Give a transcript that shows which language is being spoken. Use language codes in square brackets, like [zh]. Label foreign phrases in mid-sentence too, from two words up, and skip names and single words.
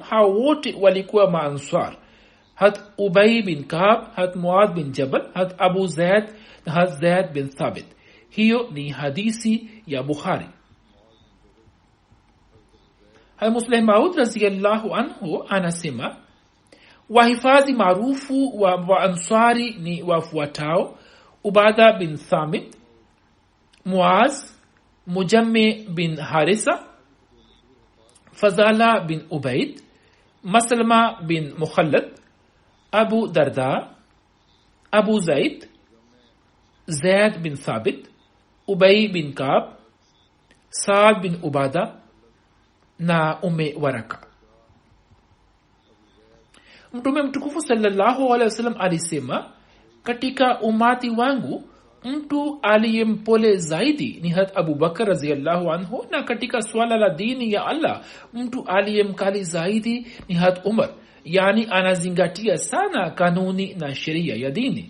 [sw] Hao wote walikuwa maansar: Ubay bin Ka'b, Muadh bin Jabal, Abu Zaid na Zaid bin Thabit. Hiyo ni hadithi ya Bukhari. Musleh Maud [ar] رضي الله عنه [sw] anasema wahifadhi maarufu wa ansari ni wafuatao: Ubada bin Thamit, Muaz, Mujammi bin Harisa, Fazala bin Ubaid, Maslama bin Mukhallad, Abu Darda, Abu Zaid, Zaid bin Thabit, Ubay bin Ka'b, Saad bin Ubada na Waraka. Mtume mtukufu [ar] صلى الله عليه وسلم [sw] alisema, katika umati wangu mtu aliyempole zaidi ni Abu Bakar [ar] رضي الله عنه, [sw] na katika swala la dini ya Allah mtu aliyemkali zaidi ni Umar, yani anazingatia sana kanuni na sheria ya dini.